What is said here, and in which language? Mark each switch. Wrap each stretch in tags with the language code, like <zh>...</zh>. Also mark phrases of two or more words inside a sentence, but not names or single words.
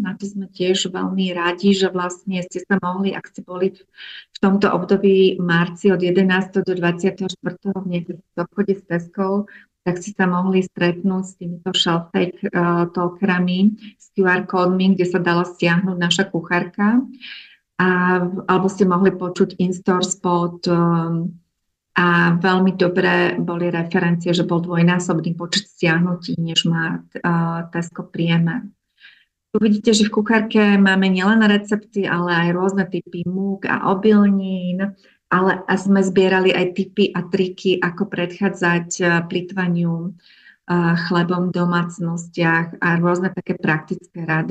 <sk>Na to sme tiež veľmi radi, že vlastne ste sa mohli, ak ste boli v tomto období marci od 11. do 24. v niektorých obchode s Teskou, tak si sa mohli stretnúť s týmito</sk> <en>shelf talkerami,</en> <sk>s QR kódmi, kde sa dala stiahnuť naša kuchárka, alebo ste mohli počuť</sk> <en>in-store spot,</en> <sk>a veľmi dobré boli referencie, že bol dvojnásobný počet stiahnutí, než má Tesco priemer. Tu vidíte, že v kuchárke máme nielen recepty, ale aj rôzne typy múk a obilnín, ale sme zbierali aj tipy a triky, ako predchádzať plytvaniu chlebom v domácnostiach a rôzne také praktické rady.</sk>